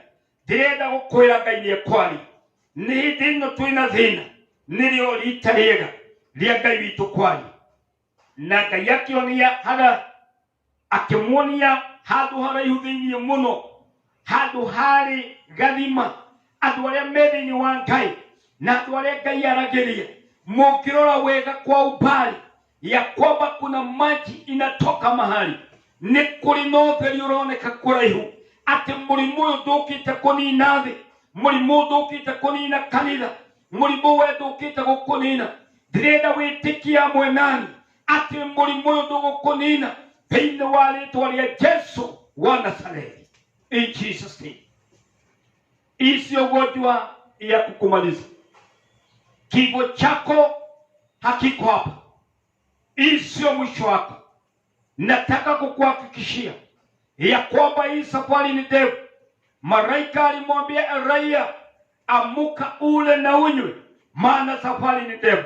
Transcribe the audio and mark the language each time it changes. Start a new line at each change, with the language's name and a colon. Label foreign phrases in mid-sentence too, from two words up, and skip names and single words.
Kikuyu: Ndĩrenda gũkwĩra Ngai nĩ ekwaria. Nĩ hĩndĩ ĩno twĩna thĩna nĩrĩo rita rĩega rĩa Ngai witũ kwaria. Na Ngai akĩonia Hagai, akĩmuonia handũ haraihu thĩinĩ mũno, handũ harĩ gathima. Andũ arĩa me thĩinĩ wa Ngai na andũ arĩa Ngai aragĩria, mũngĩrora wega
Swahili: kwa umbali ya kwamba kuna maji inatoka mahali,
Kikuyu: nĩ kũrĩ na ũtheri ũroneka kũraihu, atĩ mũrimũ ũyũ ndũkĩte kũnina thĩ, Mũrimũ ũthũkĩte kũnina kanitha, mũrimũ wethũkĩte gũkũnina, ndĩrenda wĩtĩkie hamwe nani atĩ mũrimũ ũyũ ndũgũkũnina thĩinĩ wa rĩĩtwa rĩa Yesu wa Nazareti.
English: In Jesus name.
Swahili: Hii sio ugonjwa ya kukumaliza. Kifo chako hakiko hapa. Hii sio mwisho wako. Nataka kukuhakikishia ya kwamba hii safari ni ndefu. Malaika alimwambia Elia, amuka ule na unywe, maana safari ni ndefu.